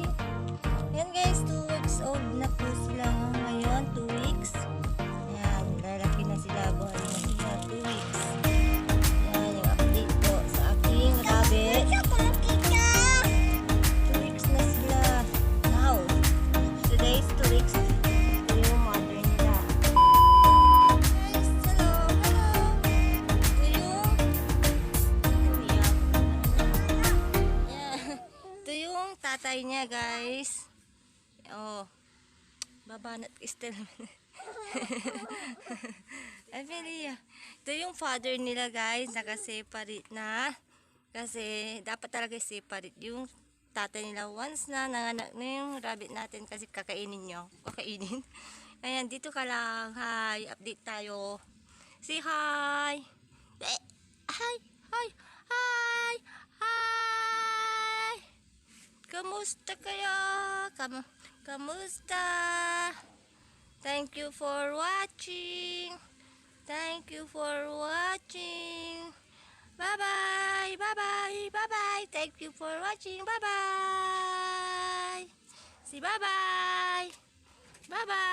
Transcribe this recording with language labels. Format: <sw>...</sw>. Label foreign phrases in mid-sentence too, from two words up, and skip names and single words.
<tl>Yan guys, 2</tl> <en>weeks old</en> <tl>na po sila ngayon. 2 weeks. Yan, lalaki na sila. Buhay na sila. 2 weeks. Yan, yung update po sa aking rabbit. 2 weeks na sila.</tl> <en>Now, today is 2 weeks.</en> <tl>Ito yung mother nila.</tl> <en>Guys, hello, hello.</en> <tl>Ito yung yeah. Ito yung tatay niya guys. Oh, babanat still. Amelia. Ito yung father nila guys. Naka-separate na. Kasi dapat talaga separate yung tatay nila. Once na nanganak na yung rabbit natin kasi kakainin nyo. Kakainin. Ayan, dito ka lang. Hi, update tayo.</tl> <en>Say hi. Eh, hi, hi, hi, hi.</en> <tl>Kamusta kayo? Kamusta?</tl> <en>Thank you for watching. Thank you for watching. Bye-bye. Bye-bye. Bye-bye. Thank you for watching. Bye-bye. See bye-bye.</en>